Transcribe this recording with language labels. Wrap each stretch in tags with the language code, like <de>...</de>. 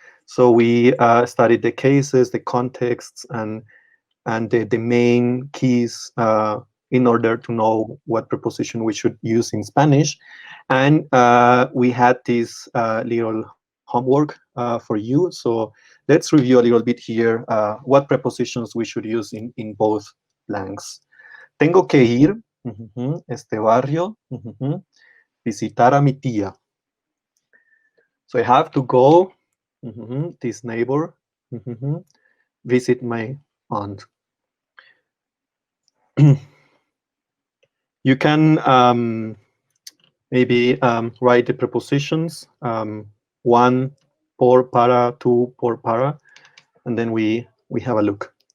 <en>So we studied the cases, the contexts, and the main keys in order to know what preposition we should use in Spanish. And we had this little homework for you. So let's review a little bit here what prepositions we should use in both blanks.</en> <es>Tengo que ir, este barrio, visitar a mi tía.</es> <en>So I have to go, this neighbor, visit my aunt. You can maybe write the prepositions, one por para, two por para, and then we have a look.</en>